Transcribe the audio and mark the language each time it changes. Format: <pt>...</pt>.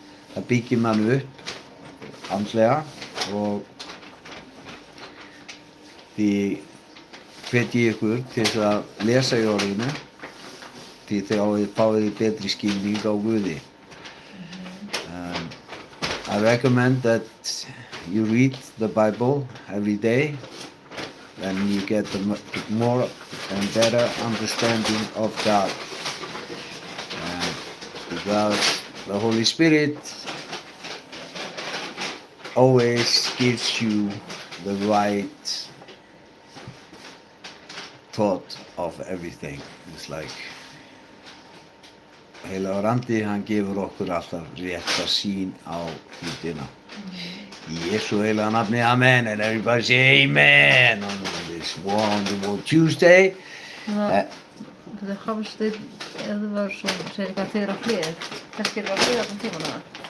<is>Það byggir mann upp andlega, og því hvet ég ykkur til þess að lesa í orðinu, því þá fáið þið betri skilning á Guði.</is> <en>I recommend that you read the Bible every day, and you get a more and better understanding of God. Because the Holy Spirit always gives you the right thought of everything. It's like</en> <is>heilagur andi, hann gefur okkur alltaf rétta sýn á hlutina. Í Jesú heilaga nafni, amen,</is> <en>and everybody say amen on this wonderful Tuesday.</en> <is>Þetta Hafsteinn, Eðvarsson, segir eitthvað þið eru á hlið. Kannski eru á hlið allan tíman eða?</is>